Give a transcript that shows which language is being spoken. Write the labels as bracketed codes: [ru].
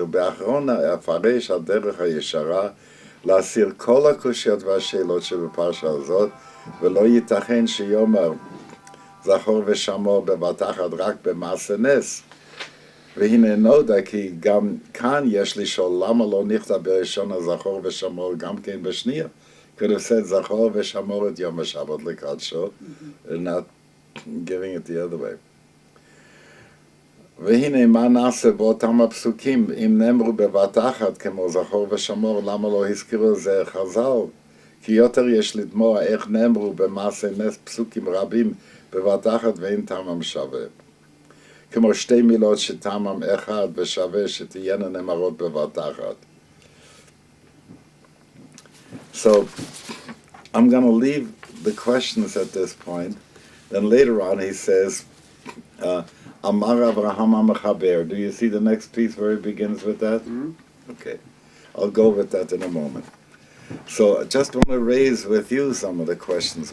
[he] ובאחרון הפרש על דרך הישרה להסיר כל הקושיות והשאלות שבפרשה הזאת, ולא ייתכן שיאמר זכור ושמור בבת אחת רק במעשה נס. והנה נודע כי גם כאן יש לשאול למה לא נכתב בראשון הזכור ושמור גם כן בשנייה. [en] Could have said [he] זכור ושמור את יום השבת לקדשו, [en] and not giving it the other way. [he] והנה מה נעשה באותם הפסוקים, אם נאמרו בבת אחת כמו זכור ושמור, למה לא הזכירו זה חז"ל? כי יותר יש לדמוע איך נאמרו במעשה נס פסוקים רבים בבת אחת ואין טעמם שווה. כמו שתי מילות שטעמם אחד ושווה שתהיינה נאמרות בבת אחת. [en] So, I'm going to leave the questions at this point. Then later on he says, Amar Avraham Baer. Do you see the next piece where he begins with that? Mm-hmm. Okay. I'll go with that in a moment. So I just want to raise with you some of the questions.